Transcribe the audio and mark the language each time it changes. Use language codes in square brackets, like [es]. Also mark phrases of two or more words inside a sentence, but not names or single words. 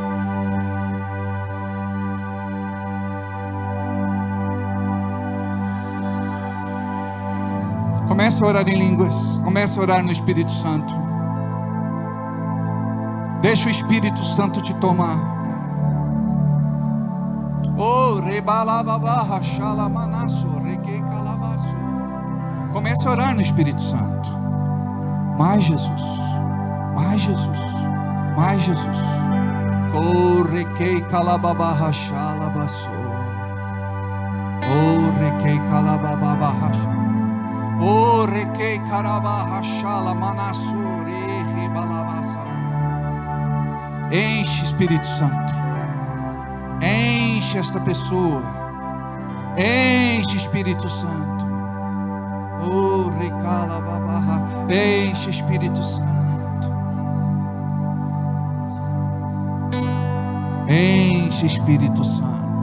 [pt] Comece a orar em línguas. Comece a orar no Espírito Santo. Deixa o Espírito Santo te tomar. Oh, rebalababa rachala manasso, requei calabaço. Comece a orar no Espírito Santo. Mais Jesus, mais Jesus, mais Jesus. Correquei calababa rachala baço. Correquei calababa rachala. Correquei caraba rachala manassure ribalabassa. Enche Espírito Santo. Enche esta pessoa. Enche Espírito Santo. Oh, recala babarra. Enche Espírito Santo. Enche Espírito Santo.